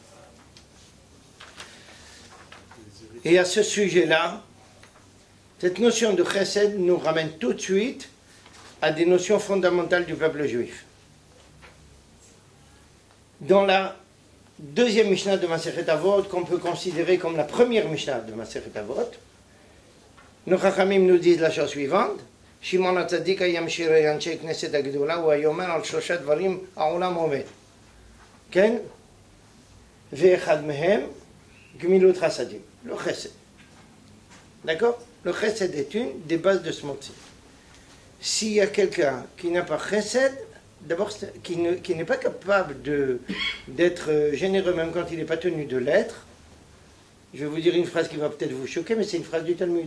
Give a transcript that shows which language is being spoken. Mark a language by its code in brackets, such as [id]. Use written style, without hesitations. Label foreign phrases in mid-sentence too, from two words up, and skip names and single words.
[fr] Et à ce sujet-là, cette notion de chesed nous ramène tout de suite à des notions fondamentales du peuple juif. Dans la deuxième Mishnah de Masechet Avot, qu'on peut considérer comme la première Mishnah de Masechet Avot, nos Chachamim nous disent la chose suivante. [he] Shimon HaTzadik היה משירי אנשי כנסת הגדולה, הוא היאמר על שלושה דברים העולם עומד. כן? ואחד מהם גמילות חסדים, [fr] le chesed. D'accord? Le chesed est une des bases de ce mot-ci. S'il y a quelqu'un qui n'a pas chesed, d'abord qui n'est pas capable d'être généreux même quand il n'est pas tenu de l'être, je vais vous dire une phrase qui va peut-être vous choquer, mais c'est une phrase du Talmud.